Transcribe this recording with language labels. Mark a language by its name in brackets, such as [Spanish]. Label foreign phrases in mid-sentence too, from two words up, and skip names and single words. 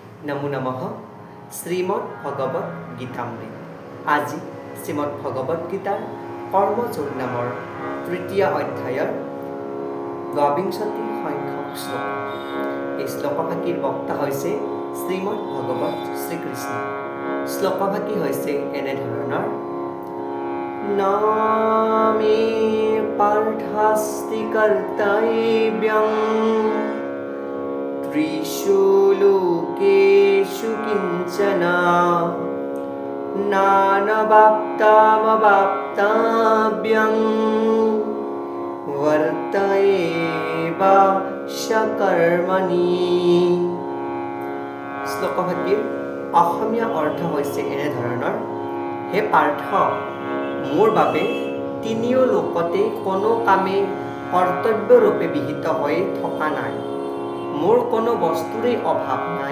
[Sanskrit] नमो नमः [Assamese] শ্ৰীমদ্ ভগৱত গীতামৃত আজি শ্ৰীমদ্ ভগৱত গীতাৰ কৰ্মযোগ নামৰ তৃতীয় অধ্যায়ৰ ২২ সংখ্যক শ্লোক। এই শ্লোকভাগীৰ বক্তা হৈছে শ্ৰীমদ্ ভগৱত শ্ৰীকৃষ্ণ। শ্লোকভাগী হৈছে এনেধৰণৰ: [Sanskrit] নামে পাৰ্থাস্তি কৰ্তব্যং त्रिषु लोकेषु किञ्चन नानवाप्तामवाप्तव्यं वर्त एव सकर्मणि। [Assamese] শ্লোকভাগীৰ অসমীয়া অৰ্থ হৈছে এনেধৰণৰ: হে পাৰ্থ, মোৰ বাবে তিনিও লোকতে কোনো কামে কৰ্তব্যৰূপে বিহিত হৈ থকা নাই। মোৰ কোনো বস্তুৰে অভাৱ নাই।